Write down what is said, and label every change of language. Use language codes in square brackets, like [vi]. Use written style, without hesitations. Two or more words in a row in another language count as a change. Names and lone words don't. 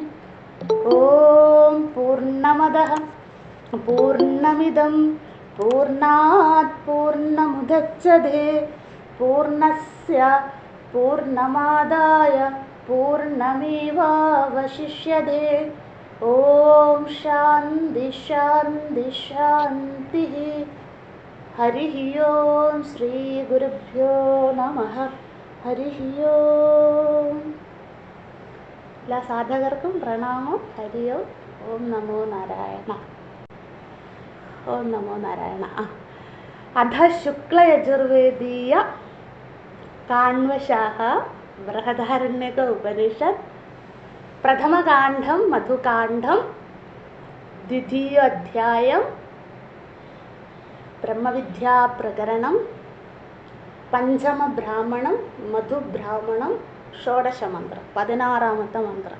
[sa] ॐ पूर्णमदः पूर्णमिदं पूर्णात् पूर्णमुदच्यते पूर्णस्य पूर्णमादाय पूर्णमेवावशिष्यते। ॐ शान्ति शान्ति शान्तिः। हरिः ओं श्री गुरुभ्यो नमः। हरिः ओं। [ml] എല്ലാ സാധകർക്കും പ്രണാമം. [sa] ഹരി ഓം. ഓം നമോ നാരായണ. ഓം നമോ നാരായണ. അധ ശുക്ലയജുർവേദീയ കാണ്വശാഖ ബൃഹദാരണ്യക ഉപനിഷത്ത് പ്രഥമകാണ്ഡം മധുകാണ്ഡം ദ്വിതീയോധ്യായം ബ്രഹ്മവിദ്യാപ്രകരണം പഞ്ചമബ്രാഹ്മണം മധുബ്രാഹ്മണം ഷോഡശമന്ത്രം [ml] 16ാമത്തെ മന്ത്രം.